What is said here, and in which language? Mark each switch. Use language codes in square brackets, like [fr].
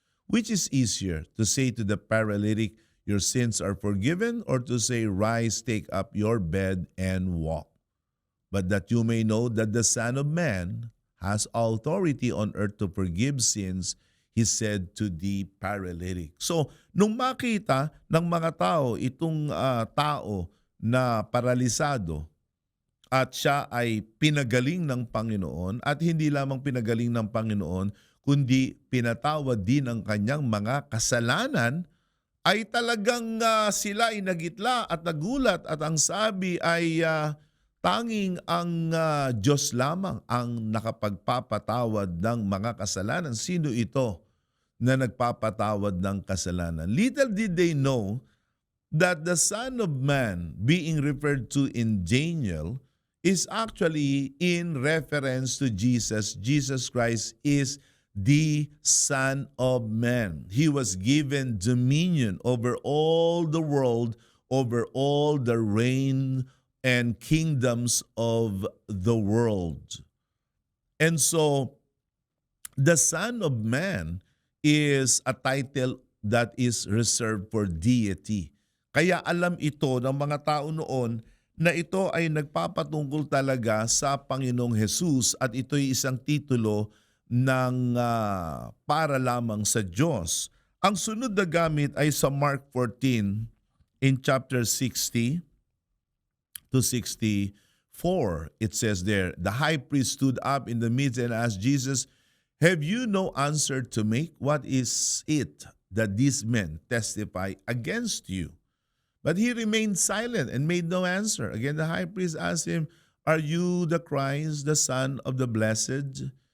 [en] Which is easier, to say to the paralytic, 'Your sins are forgiven,' or to say, 'Rise, take up your bed and walk'? But that you may know that the Son of Man has authority on earth to forgive sins," he said to the paralytic. [tl] So, nung makita ng mga tao itong tao na paralisado at siya ay pinagaling ng Panginoon, at hindi lamang pinagaling ng Panginoon, kundi pinatawad din ang kanyang mga kasalanan, ay talagang sila ay nagitla at nagulat, at ang sabi ay tanging ang Diyos lamang ang nakapagpapatawad ng mga kasalanan. Sino ito na nagpapatawad ng kasalanan? [en] Little did they know that the Son of Man being referred to in Daniel is actually in reference to Jesus. Jesus Christ is the Son of Man. He was given dominion over all the world, over all the reign and kingdoms of the world. And so, the Son of Man is a title that is reserved for deity. [tl] Kaya alam ito ng mga tao noon na ito ay nagpapatungkol talaga sa Panginoong Hesus, at ito ay isang titulo ng para lamang sa Diyos. Ang sunod na gamit ay sa Mark 14 [en] in chapter 60 to 64. It says there, the high priest stood up in the midst and asked Jesus, "Have you no answer to make? What is it that these men testify against you?" But he remained silent and made no answer. Again, the high priest asked him, "Are you the Christ, the Son of the Blessed?"